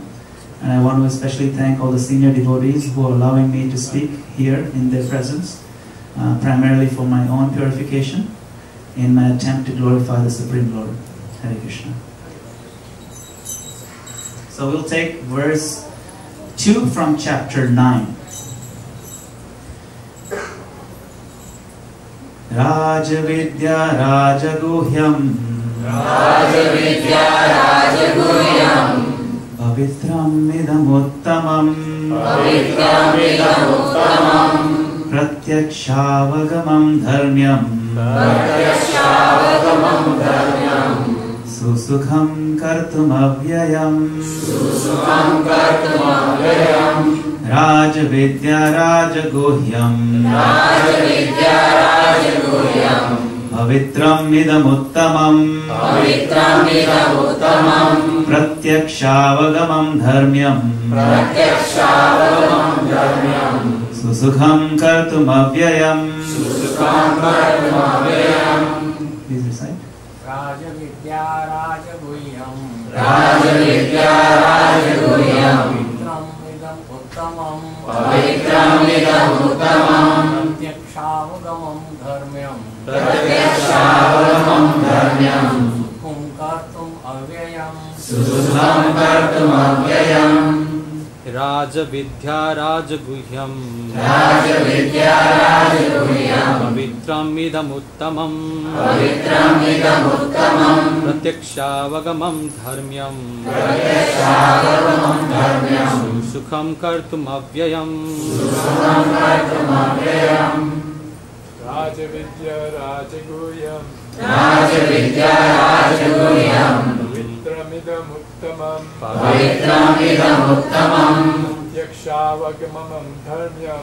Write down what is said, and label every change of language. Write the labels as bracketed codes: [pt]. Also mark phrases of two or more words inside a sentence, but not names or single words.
[en] And I want to especially thank all the senior devotees who are allowing me to speak here in their presence, primarily for my own purification, in my attempt to glorify the Supreme Lord. [sa] Hare Krishna. [en] So we'll take verse 2 from chapter 9. [sa] Raja-vidyā, rāja-guhyaṁ, Rāja-vidyā, rāja-guhyaṁ, pavitram idam uttamam, pavitram idam uttamam, pratyakṣāvagamaṁ dharmyaṁ, pratyakṣāvagamaṁ dharmyaṁ, su-sukhaṁ kartum avyayam, su-sukhaṁ kartum avyayam, rāja-vidyā, rāja-guhyaṁ, rāja-vidyā, rāja-guhyaṁ, pavitram idam uttamam, pavitram idam uttamam, pratyakṣāvagamaṁ dharmyaṁ, pratyakṣāvagamaṁ dharmyaṁ, su-sukhaṁ kartum avyayam. su-sukhaṁ kartum avyayam. [en] Please recite. [sa] rāja-vidyā, rāja-guhyaṁ, Rāja-vidyā, rāja-guhyaṁ, pavitram idam uttamam, pavitram idam uttamam, pratyakṣāvagamaṁ dharmyaṁ, pratyakṣāvagamaṁ dharmyaṁ, sukham kartum avyayam, su-sukhaṁ kartum avyayam. rāja-vidyā, rāja-guhyaṁ, Rāja-vidyā, rāja-guhyaṁ, pavitram idam uttamam, pavitram idam uttamam, pratyakṣāvagamaṁ dharmyaṁ, pratyakṣāvagamaṁ dharmyaṁ, su-sukhaṁ kartum avyayam. su-sukhaṁ kartum avyayam. Rāja-vidyā, rāja-guhyaṁ, Rāja-vidyā, rāja-guhyaṁ, pavitram idam uttamam, pavitram idam uttamam, pratyakṣāvagamaṁ dharmyaṁ,